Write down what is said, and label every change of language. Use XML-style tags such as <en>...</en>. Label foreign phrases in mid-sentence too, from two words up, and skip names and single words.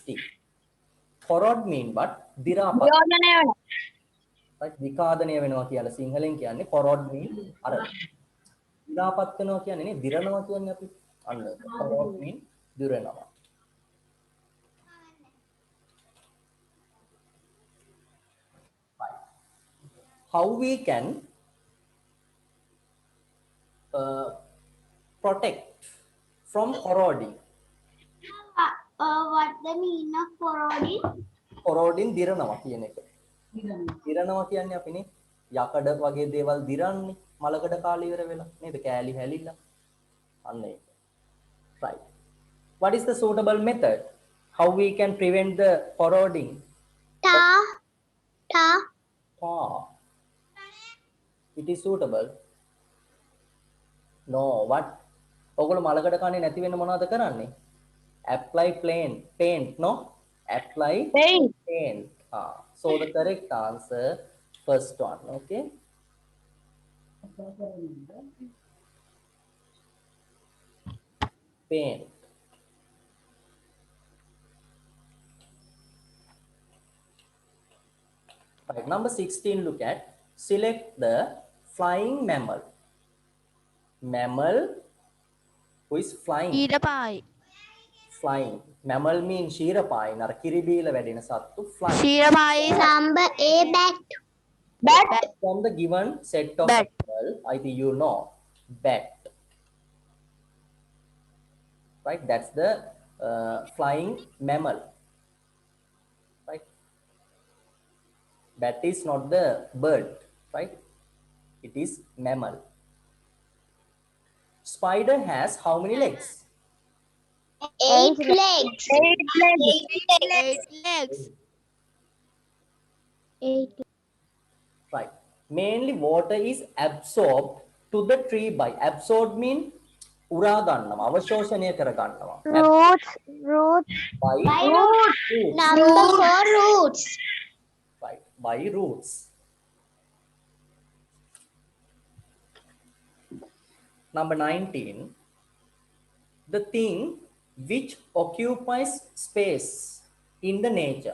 <en>corrode mean what?</en> <si>දිරාපත්. right, විකාදනය වෙනවා කියලා සිංහලෙන් කියන්නේ</si> <en>corrode mean</en> <si>අර දිරාපත් වෙනවා කියන්නේ නේ දිරනවා කියන්නේ අපි. අන්න</si> <en>corrode mean</en> <si>දිරනවා.</si> <en>How we can protect from corroding? What the meaning of corroding?</en> <si>Corroding දිරනවා කියන එක. දිරනවා කියන්නේ අපිනේ යකඩ වගේ දේවල් දිරන්නේ මලකඩ කාලේ ඉවර වෙලා නේද කෑලි හැලිලා. අන්න ඒක.</si> <en>Right. What is the suitable method? How we can prevent the corroding? tar Tar. It is suitable. No, what?</en> <si>ඔයගොල්ලෝ මලකඩ කන්නේ නැති වෙන්න මොනවද කරන්නේ?</si> <en>Apply paint, no? Apply paint. So the correct answer, first one, okay? Paint. Right, number 16, look at, select the flying mammal. Mammal who is flying.</en> <si>ඊරපායි.</si> <en>Flying. Mammal means</en> <si>ශීරපායි. නර කිරිබීල වැඩෙන සත්තු flying. ශීරපායි</si> <en>number A bat From the given set of Bat. animal, I think you know. bat. Right, that's the flying mammal. Right, bat is not the bird, right? It is mammal. Spider has how many legs? 8 legs. 8 legs. 8. Right, mainly water is absorbed to the tree by, absorbed mean</en> <si>උරා ගන්නවා, අවශෝෂණය කර ගන්නවා.</si> <en>Roots. By roots. roots. Number 4, roots. Right, by roots. Number 19, the thing which occupies space in the nature.</en>